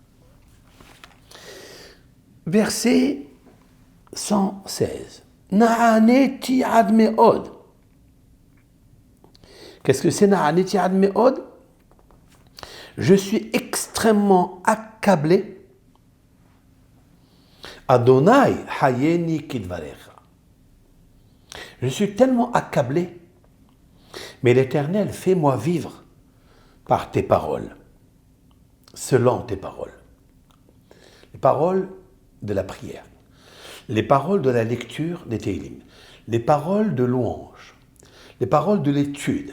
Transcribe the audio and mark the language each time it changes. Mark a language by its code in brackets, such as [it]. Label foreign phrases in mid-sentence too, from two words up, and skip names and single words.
[fr] Verset 116. [he] נעניתי עד מאד. [fr] Qu'est-ce que c'est [he] נעניתי עד מאד? [fr] Je suis extrêmement accablé. [he] ה' חייני כדברך. [fr] Je suis tellement accablé, mais l'Éternel, fais-moi vivre par tes paroles, selon tes paroles. paroles de la prière, les paroles de la lecture des Télim, les paroles de louange, les paroles de l'étude.